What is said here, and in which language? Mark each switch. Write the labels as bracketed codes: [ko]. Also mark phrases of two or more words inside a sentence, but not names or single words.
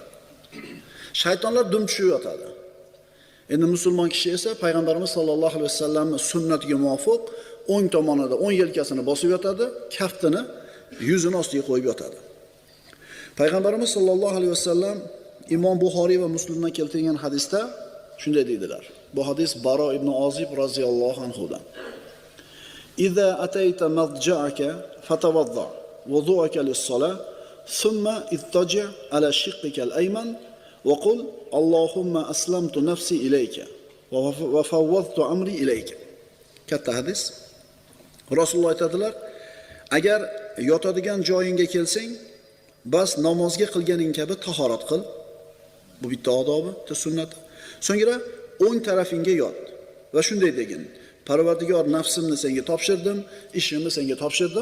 [uz] Shaytonlar dum tushib yotadi. Endi musulmon kishi esa payg'ambarimiz sollallohu alayhi vasallamning sunnatiga muvofiq o'ng tomonida, o'ng yelkasini bosib yotadi, kaftini yuzini ostiga qo'yib yotadi. Payg'ambarimiz [ar] صلى الله عليه وسلم [uz] Imom Buxoriy va Muslimdan keltirilgan hadisda shunday deydilar. Bu hadis Baro ibn Ozib roziyallohu anhudan. [ar] إذا أتيت مضجعك فتوضأ وضوءك للصلاة ثم اضطجع على شقك الأيمن وقل اللهم أسلمت نفسي إليك وفوضت أمري إليك. [uz] Katta hadis. Rasululloh aytadilar, agar yotadigan joyingga kelsang, bas namozga qilganing kabi tahorat qil. Bu bitta odobi, bitta sunnat. So'ngra o'ng tarafingga yot va shunday degin: Parvardigor, nafsimni senga topshirdim, ishimni senga topshirdim.